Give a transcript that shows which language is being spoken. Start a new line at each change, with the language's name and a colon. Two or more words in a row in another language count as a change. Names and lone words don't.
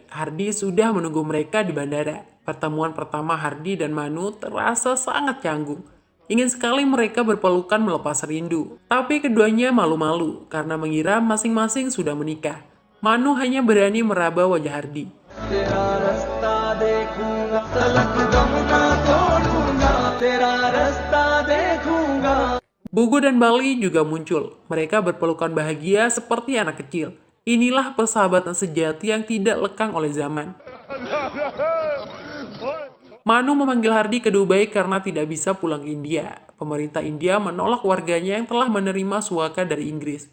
Indonesian: Hardi sudah menunggu mereka di bandara. Pertemuan pertama Hardi dan Manu terasa sangat canggung. Ingin sekali mereka berpelukan melepas rindu. Tapi keduanya malu-malu karena mengira masing-masing sudah menikah. Manu hanya berani meraba wajah Hardi.
Hindi: तेरा रास्ता देखूंगा तलक दम ना तोड़ूंगा तेरा रास्ता देखूंगा.
Indonesian: Bugu dan Bali juga muncul. Mereka berpelukan bahagia seperti anak kecil. Inilah persahabatan sejati yang tidak lekang oleh zaman. Manu memanggil Hardi ke Dubai karena tidak bisa pulang ke India. Pemerintah India menolak warganya yang telah menerima suaka dari Inggris.